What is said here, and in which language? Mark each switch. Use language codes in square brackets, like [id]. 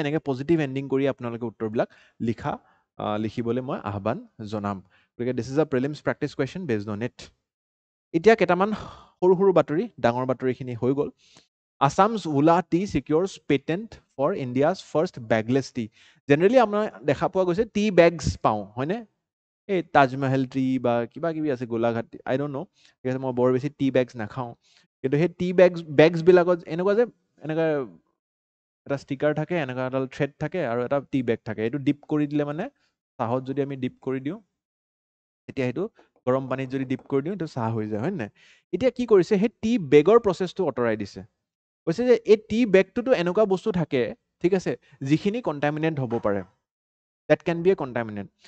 [as] এনেকৈ positive ending কৰি আপোনালোকে উত্তৰবিলাক লিখিবলৈ মই আহ্বান জনাম। গতিকে [en] This is a prelims practice question based on it. [as] এতিয়া কেইটামান সৰু সৰু বাতৰি, ডাঙৰ বাতৰিখিনি হৈ গ'ল। [en] Assam's Ula tea secures patent for India's first bagless tea. [as] Generally আমাৰ দেখা পোৱা গৈছে টি বেগছ পাওঁ, হয়নে? এই তাজমহল টি বা কিবা কিবি আছে, গোলাঘাট, [en] I don't know', [as] ঠিক আছে, মই বৰ বেছি টি বেগছ নাখাওঁ। কিন্তু সেই টি বেগছবিলাকত এনেকুৱা যে এনেকুৱা এটা ষ্টিকাৰ থাকে, এনেকুৱা এডাল থ্ৰেড থাকে আৰু এটা টি বেগ থাকে। এইটো ডিপ কৰি দিলে মানে, চাহত যদি আমি ডিপ কৰি দিওঁ, তেতিয়া সেইটো গৰম পানীত যদি ডিপ কৰি দিওঁ, এইটো চাহ হৈ যায়, হয় নে নাই? এতিয়া কি কৰিছে, সেই টি বেগৰ প্ৰচেছটো আঁতৰাই দিছে। কৈছে যে এই টি বেগটোতো এনেকুৱা বস্তু থাকে, ঠিক আছে, যিখিনি কণ্টামিনেণ্ট হ'ব পাৰে, [en] That can be a contaminant.